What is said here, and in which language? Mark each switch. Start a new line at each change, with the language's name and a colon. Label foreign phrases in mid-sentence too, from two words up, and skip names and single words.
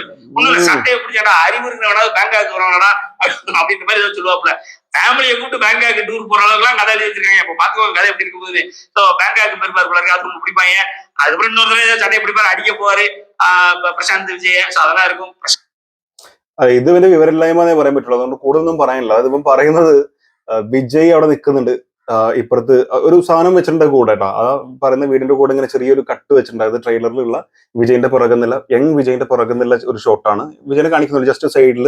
Tamil: ஒண்ணுல சட்டையை பிடிச்சாடா அறிவு இருக்கிறவனா பேங்காக்கு வரவனா அப்படின்ற மாதிரி ஏதாவது சொல்லுவாப்புல. ஃபேமிலியை கூப்பிட்டு பேங்காக்கு டூர் போற அளவுக்கு எல்லாம் கதை எழுதி வச்சிருக்காங்க. அப்ப பாத்துக்கோங்க கதை எப்படி இருக்கும் போது. சோ பேங்காக்கு பெருப்பாரு போல இருக்கு, அது ரொம்ப பிடிப்பாங்க. அதுக்கப்புறம் இன்னொரு தடவை சட்டையை பிடிப்பாரு, அடிக்க போவாரு பிரசாந்த் விஜய். சோ அதெல்லாம் இருக்கும்.
Malayalam: ഇത് വലിയ വിവരമില്ലായ്മ എന്നേ പറയാൻ പറ്റുള്ളൂ. അതുകൊണ്ട് കൂടുതലൊന്നും പറയാനില്ല. അതിപ്പം പറയുന്നത് വിജയ് അവിടെ നിൽക്കുന്നുണ്ട്, ഇപ്പുറത്ത് ഒരു സാധനം വെച്ചിട്ടുണ്ട് കൂടെ കേട്ടോ. ആ പറയുന്ന വീടിന്റെ കൂടെ ഇങ്ങനെ ചെറിയൊരു കട്ട് വെച്ചിട്ടുണ്ട്. അത് ട്രെയിലറിലുള്ള വിജയിന്റെ പുറകുന്നില്ല, യങ് വിജയിന്റെ പുറകുന്നില്ല ഒരു ഷോട്ടാണ്. വിജയനെ കാണിക്കുന്നുണ്ട് ജസ്റ്റ് സൈഡിൽ.